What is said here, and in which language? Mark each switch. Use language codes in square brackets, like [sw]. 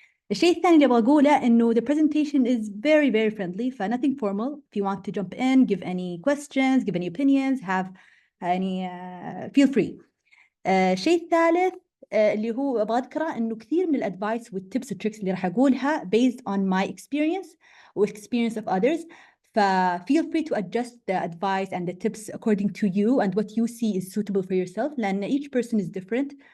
[ar] الشيء الثاني اللي أبغى أقوله إنه [en] the presentation is very very friendly، [ar] ف [en] nothing formal. If you want to jump in, give any questions, give any opinions, have any feel free. [ar] الشيء الثالث اللي هو أبغى أذكره إنه كثير من الأدفايس والتبس والتريكس اللي راح أقولها [en] based on my experience [ar] و [en] experience of others. feel free to adjust the advice and the tips according to you and what you see is suitable for yourself، لأن each person is different.